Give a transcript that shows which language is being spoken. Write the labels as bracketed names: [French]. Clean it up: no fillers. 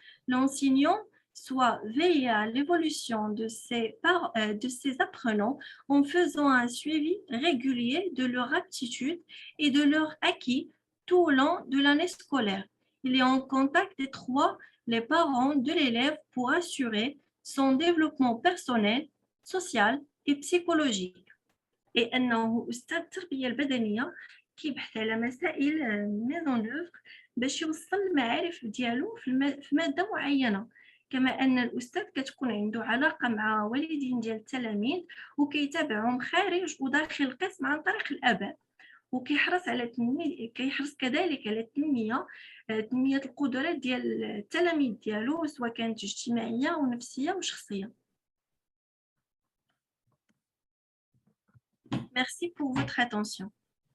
[French] L'enseignant soit veiller à l'évolution de ses apprenants en faisant un suivi régulier de leur aptitude et de leur acquis tout au long de l'année scolaire. Il est en contact étroit les parents de l'élève pour assurer son développement personnel, social et psychologique. [Arabic] Et أنه أستاذ التربية البدنية كيبحث على مسائل [French] ميزون لوفر [Arabic] باش يوصل المعارف ديالو في مادة معينة، كما أن الأستاذ كتكون عنده علاقة مع والدين ديال التلاميذ وكيتابعهم خارج وداخل القسم عن طريق الآباء، وكيحرص كذلك على تنمية القدرات ديال التلاميذ ديالو سواء كانت اجتماعية ونفسية وشخصية. [French] Merci pour votre attention.